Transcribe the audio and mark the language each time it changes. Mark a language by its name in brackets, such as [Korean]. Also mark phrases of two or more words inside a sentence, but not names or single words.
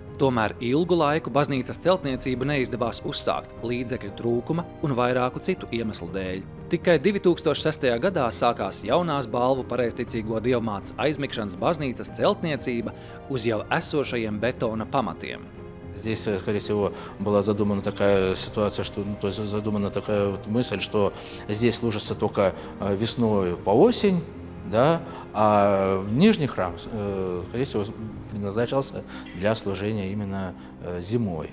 [Latvian] Tomēr ilgu laiku baznīcas celtniecību neizdevās uzsākt līdzekļu trūkuma un vairāku citu iemeslu dēļ. Tikai 2006. gadā sākās jaunās Balvu pareizticīgo Dievmātes aizmigšanas baznīcas celtniecība uz jau esošajiem betona pamatiem. [Russian] Здесь, скорее всего, была задумана такая ситуация, что, то есть задумана такая вот мысль, что здесь служится только весной по осень, да, а нижний храм, скорее всего, предназначался для служения именно зимой.